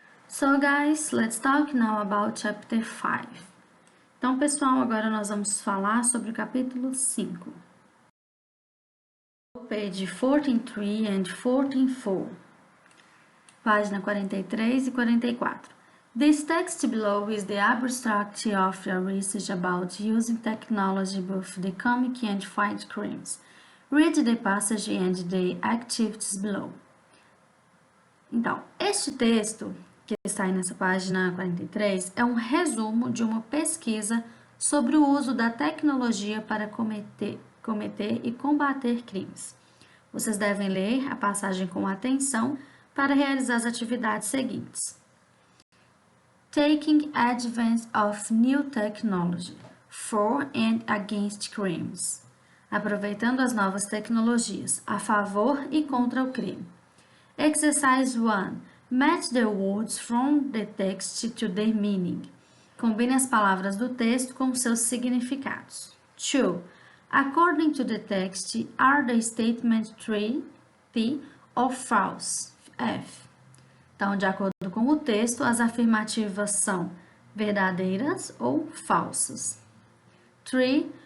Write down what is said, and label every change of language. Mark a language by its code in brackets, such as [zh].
[en] So guys, let's talk now about chapter 5. [pt] Então, pessoal, agora nós vamos falar sobre o capítulo 5. [en] Page 14.3 and 14.4. [pt] Página 43 e 44. [en] This text below is the abstract of your research about using technology both the comic and fight crimes. Read the passage and the activities below. [pt] Então, este texto que está aí nessa página 43 é um resumo de uma pesquisa sobre o uso da tecnologia para cometer e combater crimes. Vocês devem ler a passagem com atenção para realizar as atividades seguintes. [en] Taking advantage of new technology for and against crimes. [pt] Aproveitando as novas tecnologias a favor e contra o crime. [en] Exercise 1. Match the words from the text to their meaning. [pt] Combine as palavras do texto com seus significados. 2. [en] According to the text, are the statements true, T, or false, F? [pt] Então, de acordo com o texto, as afirmativas são verdadeiras ou falsas. 3.